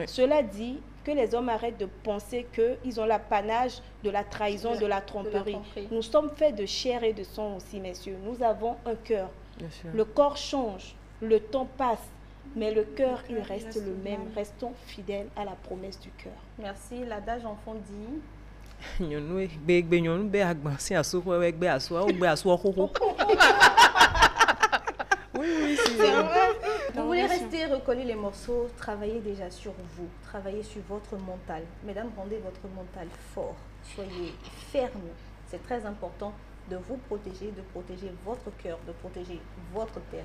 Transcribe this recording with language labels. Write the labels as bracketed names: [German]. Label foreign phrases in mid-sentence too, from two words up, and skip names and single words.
[French] Cela dit, que les hommes arrêtent de penser qu'ils ont l'apanage de la trahison, de la tromperie. tromperie. Nous sommes faits de chair et de sang aussi, messieurs. Nous avons un cœur. Bien sûr. Le corps change, le temps passe, mais le cœur, il reste le même. Restons fidèles à la promesse du cœur. Merci. L'adage enfant dit. [Ewe] Nyɔnu be gbe nyɔnu be agbasi aso ƒe gbe asoa wo gbe asoa xoxo. [French] Oui, c'est vrai. Vous voulez rester recoller les morceaux, travaillez déjà sur vous, travaillez sur votre mental. Mesdames, rendez votre mental fort, soyez ferme. C'est très important de vous protéger, de protéger votre cœur, de protéger votre terre.